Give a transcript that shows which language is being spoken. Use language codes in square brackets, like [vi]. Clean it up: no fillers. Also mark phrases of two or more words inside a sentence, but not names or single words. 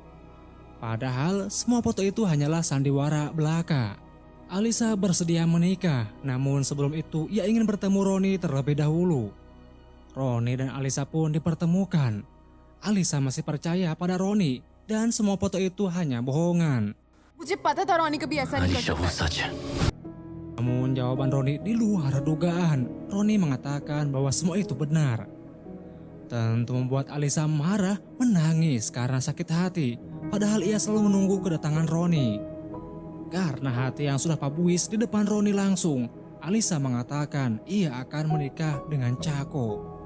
[id] Padahal semua foto itu hanyalah sandiwara belaka. Alisa bersedia menikah, namun sebelum itu ia ingin bertemu Roni terlebih dahulu. Roni dan Alisa pun dipertemukan. Alisa masih percaya pada Roni dan semua foto itu hanya bohongan. [hi] मुझे पता था रोनी कभी ऐसा नहीं कर अलीशा वो सकता। सच है। [id] Namun jawaban Roni di luar dugaan. Roni mengatakan bahwa semua itu benar. Tentu membuat Alisa marah, menangis karena sakit hati. Padahal ia selalu menunggu kedatangan Roni. Karena hati yang sudah pabuis di depan Roni langsung, Alisa mengatakan ia akan menikah dengan Chako.